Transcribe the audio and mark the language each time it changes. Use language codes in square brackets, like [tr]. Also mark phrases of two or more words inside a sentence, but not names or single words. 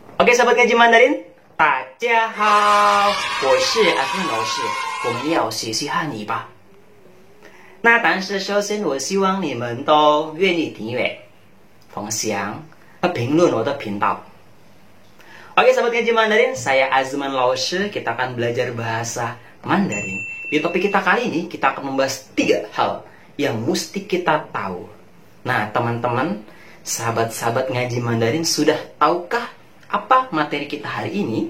[id] Oke, sahabat ngaji Mandarin, [zh] 大家好，我是阿芬老师，我们要学习汉语吧。那但是首先，我希望你们都愿意订阅、分享和评论我的频道。 [id] Oke, sahabat ngaji Mandarin, saya Azman Laoshi. Kita akan belajar bahasa Mandarin. Di topik kita kali ini, kita akan membahas 3 hal yang mesti kita tahu. Nah, teman-teman, sahabat-sahabat ngaji Mandarin, sudah tahukah apa materi kita hari ini?